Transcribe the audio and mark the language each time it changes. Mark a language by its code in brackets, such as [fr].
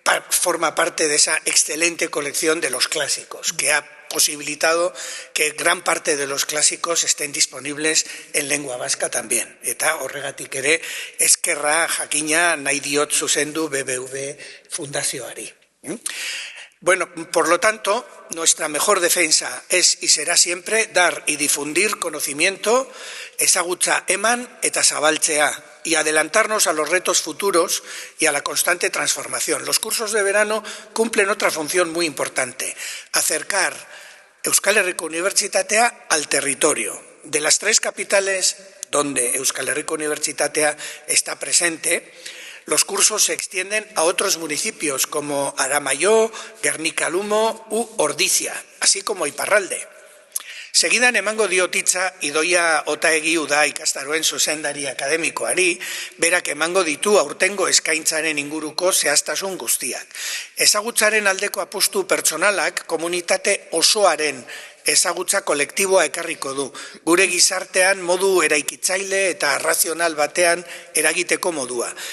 [es] forma parte de esa excelente colección de los clásicos, que ha posibilitado que gran parte de los clásicos estén disponibles en lengua vasca también. [eu] Eta horregatik ere eskerra jakina nahi diot zuzendu BBV Fundazioari. [es] Bueno, por lo tanto, nuestra mejor defensa es y será siempre dar y difundir conocimiento, [eu] ezagutza eman eta zabaltzea, [es] y adelantarnos a los retos futuros y a la constante transformación. Los cursos de verano cumplen otra función muy importante: acercar Euskal Herriko Unibertsitatea al territorio, de las 3 capitales donde Euskal Herriko Unibertsitatea está presente, los cursos se extienden a otros municipios como Aramayo, Gernika-Lumo u Ordizia, así como Iparralde. [eu] Segidan emango diot hitza Idoia Otaegi Uda ikastaroen zuzendari akademikoari, berak emango ditu aurtengo eskaintzaren inguruko zehaztasun guztiak. Ezagutzaren aldeko apustu pertsonalak komunitate osoaren ezagutza kolektiboa ekarriko du, gure gizartean modu eraikitzaile eta razional batean eragiteko modua.